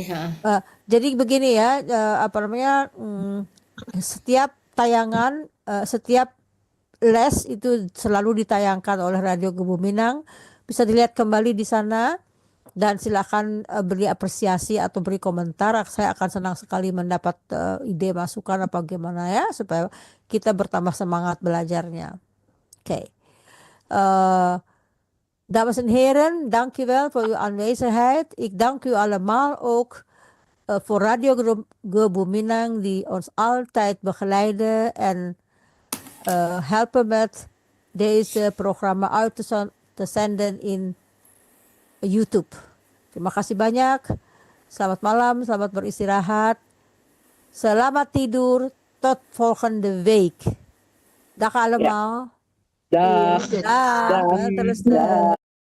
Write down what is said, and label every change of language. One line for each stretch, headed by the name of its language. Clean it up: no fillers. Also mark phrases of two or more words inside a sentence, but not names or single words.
Indonesian: Jadi begini ya, apa namanya, setiap tayangan, setiap les itu selalu ditayangkan oleh Radio Kebuminang, bisa dilihat kembali di sana dan silakan beri apresiasi atau beri komentar. Saya akan senang sekali mendapat ide masukan apa gimana ya supaya kita bertambah semangat belajarnya. Oké.
Dutch: Dames en heren, dank u wel voor uw aanwezigheid. Ik dank u allemaal ook voor Radio Gebuminang die ons altijd begeleiden en helpen met deze programma uit te zenden in YouTube.
Indonesian: Terima kasih banyak. Selamat malam, selamat beristirahat. Selamat tidur.
Dutch: Tot volgende week. Dag allemaal. Dag. Dag.
Indonesian: Terus.